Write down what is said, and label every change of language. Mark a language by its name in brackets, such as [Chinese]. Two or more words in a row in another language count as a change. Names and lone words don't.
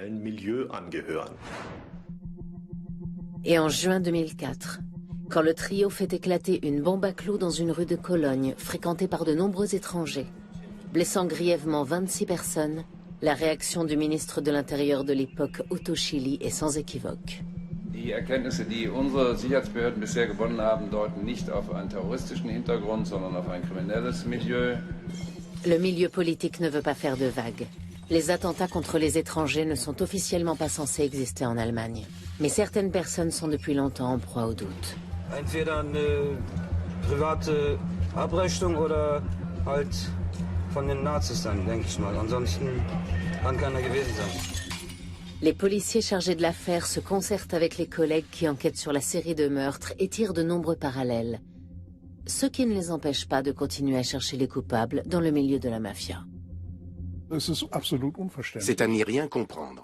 [French] Et en juin 2004, quand le trio fait éclater une bombe à clous dans une rue de Cologne fréquentée par de nombreux étrangers, blessant grièvement 26 personnes, la réaction du ministre de l'Intérieur de l'époque, Otto Schily, est sans équivoque. [German] Die Erkenntnisse, die unsere Sicherheitsbehörden bisher gewonnen haben, deuten nicht auf einen terroristischen Hintergrund, sondern auf ein kriminelles Milieu. [French] Le milieu politique ne veut pas faire de vagues. Les attentats contre les étrangers ne sont officiellement pas censés exister en Allemagne. Mais certaines personnes sont depuis longtemps en proie au doute. [German] Entweder eine private Abrechnung oder halt von den Nazis dann, denke ich mal. Ansonsten kann keiner gewesen sein. [French] Les policiers chargés de l'affaire se concertent avec les collègues qui enquêtent sur la série de meurtres et tirent de nombreux parallèles. Ce qui ne les empêche pas de continuer à chercher les coupables dans le milieu de la mafia. C'est à n'y rien comprendre.